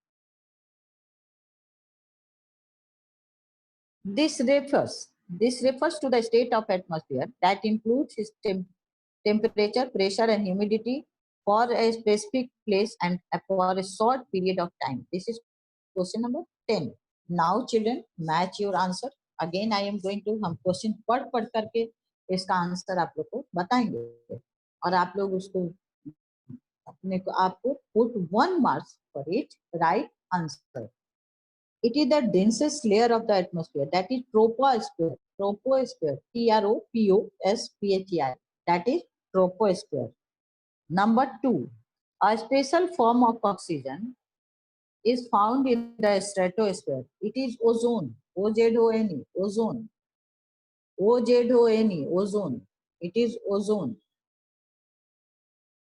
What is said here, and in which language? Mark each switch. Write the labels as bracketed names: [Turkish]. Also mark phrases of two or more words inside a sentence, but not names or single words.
[English] This refers to the state of atmosphere that includes its temperature, pressure and humidity for a specific place and for a short period of time. This is question number 10. Now children, match your answer. Again I am going to [Hindi] हम क्वेश्चन पढ़ करके इसका आंसर आप लोग को बताएंगे और आप लोग उसको अपने को आपको [English] put 1 marks for each right answer. It is the densest layer of the atmosphere, that is troposphere. Troposphere, T-R-O-P-O-S-P-H-E-R. That is troposphere. Number 2, a special form of oxygen is found in the stratosphere. It is ozone. O-Z-O-N-E, ozone. O-Z-O-N-E, ozone. It is ozone.